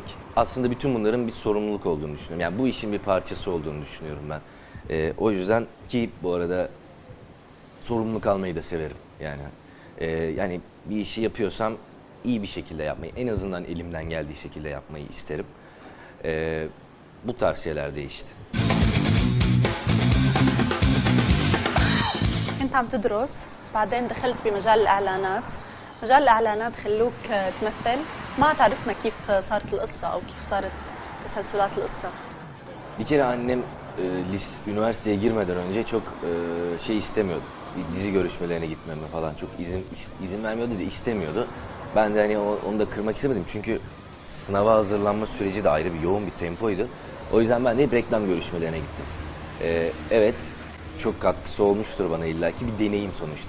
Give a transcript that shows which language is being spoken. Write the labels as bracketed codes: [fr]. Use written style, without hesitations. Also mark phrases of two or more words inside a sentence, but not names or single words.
[tr] Aslında bütün bunların bir sorumluluk olduğunu düşünüyorum. Yani bu işin bir parçası olduğunu düşünüyorum ben. O yüzden ki bu arada sorumluluk almayı da severim yani. Yani bir işi yapıyorsam iyi bir şekilde yapmayı, en azından elimden geldiği şekilde yapmayı isterim. Bu tarz şeyler değişti. [ar] كنت عم تدرس بعدين دخلت بمجال الإعلانات، مجال الإعلانات خلوك تمثل، ما تعرفنا كيف صارت القصة أو كيف صارت تسلسلات القصة. [tr] Bir kere annem üniversiteye girmeden önce çok şey istemiyordu. Dizi görüşmelerine gitmemi falan çok izin vermiyordu da istemiyordu. Ben de hani onu da kırmak istemedim çünkü sınava hazırlanma süreci de ayrı bir yoğun bir tempoydu. O yüzden ben de hep reklam görüşmelerine gittim. Evet, çok katkısı olmuştur bana illaki, bir deneyim sonuçta.